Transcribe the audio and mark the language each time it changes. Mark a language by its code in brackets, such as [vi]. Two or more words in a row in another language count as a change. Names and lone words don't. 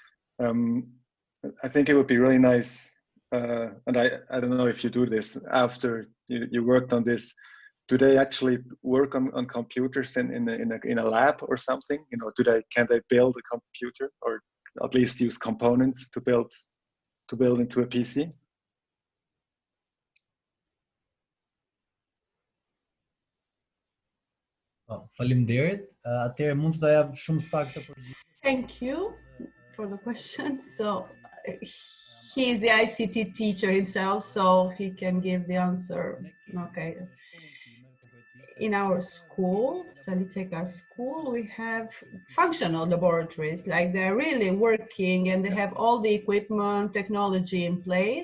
[en] I think it would be really nice, and I don't know if you do this after you worked on this. Do they actually work on computers in a lab or something? Can they build a computer, or at least use components to build into a PC? [sq] Faleminderit. Atëherë mund të jap shumë saktë përgjigje. [en] Thank you for the question. So he is the ICT teacher himself, so he can give the answer. Okay. In our school, Saliteka school, we have functional laboratories, like they're really working and they have all the equipment, technology in place.